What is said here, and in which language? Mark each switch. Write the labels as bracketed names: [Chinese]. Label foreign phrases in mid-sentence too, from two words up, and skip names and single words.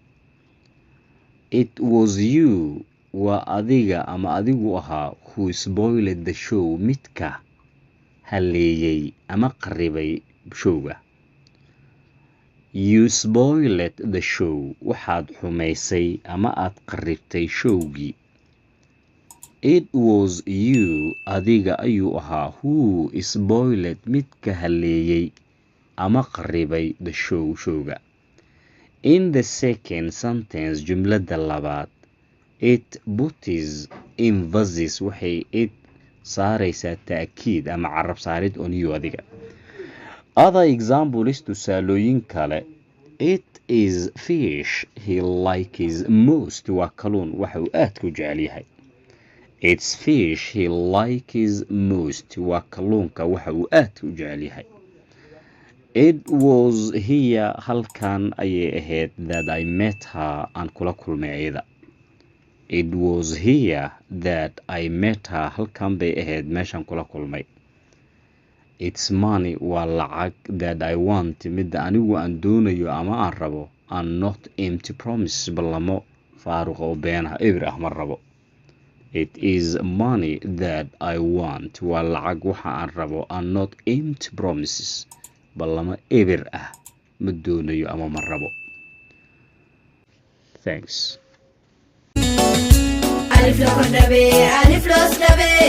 [English] It was you [Somali] waa adiga ama adigu ahaa [English] who spoiled the show [Somali] midka haleeyay ama qarribay showga. [English] You spoiled the show [Somali] waxaad xumaysay ama aad qarribtay showgii. [English] It was you [Somali] adiga ayuu ahaa [English] who spoiled [Somali] midka haleeyay ama qarribay the showga. [English] In the second sentence [Somali] jumlada labaad [English] it puts emphasis waxay it [Somali] saaraysaa ta'kiid ama carab saarid [English] on you adiga. Other examples [Somali] tusaalooyin kale. [English] It is fish he likes most [Somali] waa kalluun waxa uu aadka u jecel yahay. [English] It's fish he likes most [Somali] waa kalluunka waxa uu aadka u jecel yahay. [English] It was here [Somali] halkan ayay ahayd [English] that I met her [Somali] aan kula kulmay ayada. [English] It was here that I met her [Somali] halkan bay ahayd meeshaan kula kulmay. [English] It's money [Somali] waa lacag [English] that I want [Somali] midda anigu aan doonayo ama aan rabo [English] and not empty promises [Somali] ballamo faaruq oo beenaha eber ah ma rabo. [English] It is money that I want [Somali] waa lacag waxa aan rabo [English] and not empty promises [Somali] ballamo eber ah ma doonayo ama ma rabo. [English] Thanks.